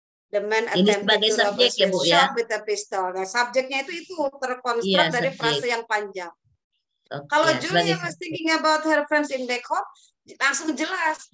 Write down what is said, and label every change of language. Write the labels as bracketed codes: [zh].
[en] The man attempted to rob a sweet shop with a pistol. [id] Nah, subjeknya itu terkonstruk dari frase yang panjang. Kalau [en] Julia was thinking about her friends in back home, [id] langsung jelas.